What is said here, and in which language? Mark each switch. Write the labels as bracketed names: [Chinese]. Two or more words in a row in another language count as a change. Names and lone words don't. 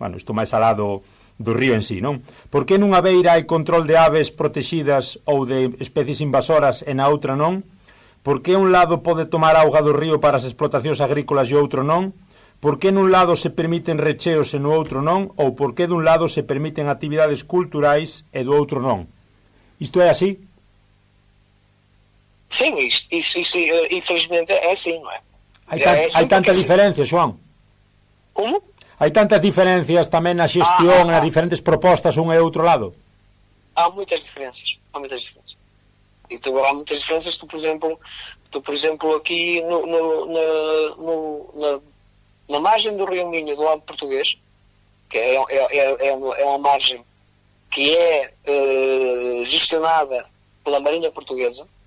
[Galician] bueno, isto máis alá do río en sí, non? Por que nunha beira hai control de aves protegidas ou de especies invasoras e na outra non? Por que un lado pode tomar auga do río para as explotacións agrícolas e outro non? Por que nun lado se permiten recheos e no outro non? Ou por que dun lado se permiten actividades culturais e do outro non? Isto é así? [Portuguese] Sim, isso infelizmente é assim, não é? [Galician] Hai tanta diferencia, Joan? Como? Hai tantas diferencias tamén na xestión, nas diferentes propostas un e outro lado? [Portuguese] Há muitas diferenças. Então, há muitas diferenças. Tu, por exemplo, aqui na margem do Rio Minho, do lado português, que é uma margem que é gestionada pela Marinha Portuguesa,